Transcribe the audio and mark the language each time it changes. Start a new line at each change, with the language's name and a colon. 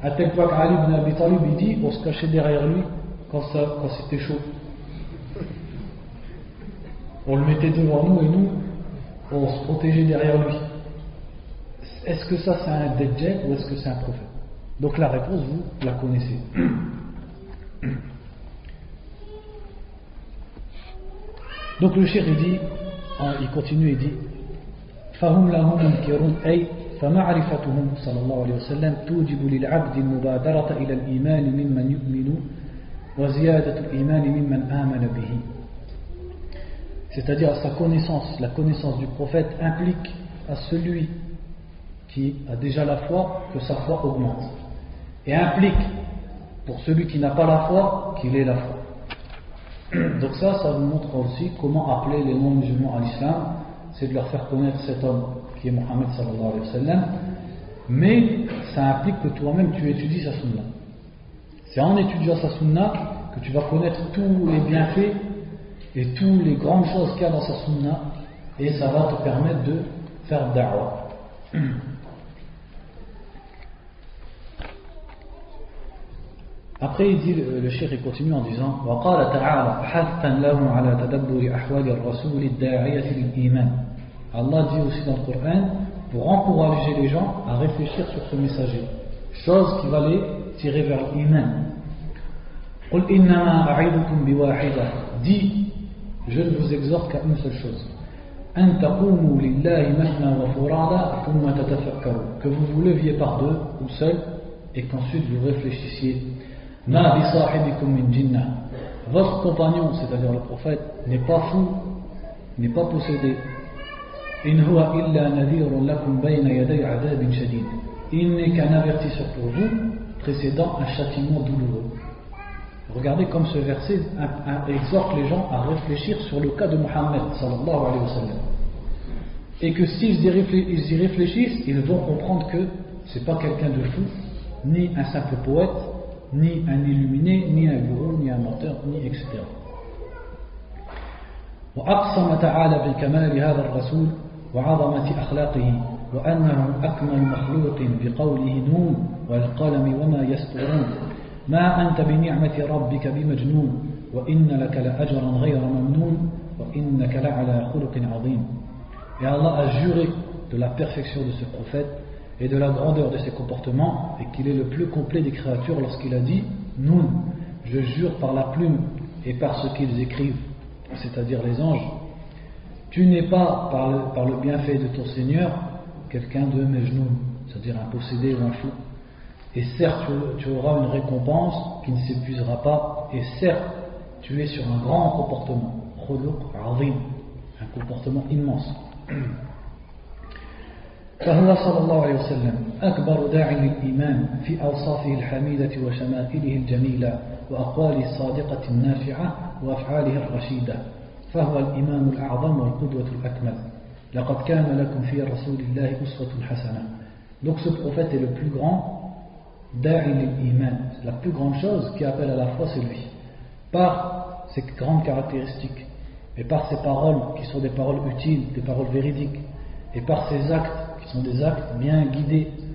French: À tel point qu'Ali ibn Abi Talib, il dit, on se cachait derrière lui quand c'était chaud. On le mettait devant nous et nous, on se protégeait derrière lui. Est-ce que ça c'est un dajjal ou est-ce que c'est un prophète? Donc la réponse, vous la connaissez. Donc le cheikh il dit, il continue et dit
Arabic: فهم لهم منكرون أي فمعرفتهم صلى الله عليه وسلم توجب للعبد المبادرة إلى الإيمان ممن يؤمن وزيادة الإيمان ممن آمن به.
French: C'est-à-dire sa connaissance, la connaissance du prophète implique à celui qui a déjà la foi que sa foi augmente, et implique pour celui qui n'a pas la foi qu'il ait la foi. Donc ça vous montre aussi comment appeler les non-musulmans à l'islam, c'est de leur faire connaître cet homme qui est Mohammed sallallahu alayhi wa sallam, mais ça implique que toi-même tu étudies sa sunna. C'est en étudiant sa sunna que tu vas connaître tous les bienfaits et toutes les grandes choses qu'il y a dans sa sunna, et ça va te permettre de faire da'wah. Après il dit, le cheikh il continue en disant
Arabic: وقال تعالى حثا لهم على تدبر أحوال الرسول الداعية للإيمان.
French: Allah dit aussi dans le Coran pour encourager les gens à réfléchir sur ce messager, chose qui va les tirer vers l'iman.
Arabic: قل إنما أعظكم بواحدة.
French: Dis, je ne vous exhorte qu'à une seule chose,
Arabic: أن تقوموا لله مثنى وفرادا ثم تتفكروا,
French: que vous vous leviez par deux ou seul et qu'ensuite vous réfléchissiez.
Arabic: Ma bi sahibikum min jinnah.
French: Votre compagnon, c'est-à-dire le prophète, n'est pas fou, n'est pas possédé.
Arabic: In huwa illa nadhirun lakum bayna yaday adhabin shadid.
French: Il n'est qu'un avertisseur pour vous, précédant un châtiment douloureux. Regardez comme ce verset exhorte les gens à réfléchir sur le cas de Muhammad sallallahu alayhi wa sallam. Et que s'ils y réfléchissent, ils vont comprendre que c'est pas quelqu'un de fou, ni un simple poète, ni un illuminé, ni un gourou, ni un menteur, ni etc.
Arabic: وأقسم تعالى بكمال هذا الرسول وعظمة أخلاقه وأنه أكمل مخلوق بقوله نون والقلم وما يسطرون ما أنت بنعمة ربك بمجنون وإن لك لأجرا غير ممنون وإنك لعلى خلق عظيم.
French: Et Allah a juré de la perfection de ce prophète et de la grandeur de ses comportements, et qu'il est le plus complet des créatures lorsqu'il a dit Nun, je jure par la plume et par ce qu'ils écrivent, c'est-à-dire les anges, tu n'es pas par le bienfait de ton Seigneur quelqu'un de Majnoun, c'est-à-dire un possédé ou un fou. Et certes tu auras une récompense qui ne s'épuisera pas, et certes tu es sur un grand comportement,
Arabic: khuluq azim,
French: un comportement immense.
Arabic: فهو صلى الله عليه وسلم أكبر داعٍ للإيمان في أوصافه الحميدة وشمائله الجميلة وأقواله الصادقة النافعة وأفعاله الرشيدة، فهو الإمام الأعظم والقدوة الأكمل. لقد كان لكم في رسول الله أسوة حسنة.
French: Donc ce prophète est le plus grand da'i lil-iman, la plus grande chose qui appelle à la foi, c'est lui, par ses grandes caractéristiques et par ses paroles qui sont des paroles utiles, des paroles véridiques, et par ses actes qui sont des actes bien guidés.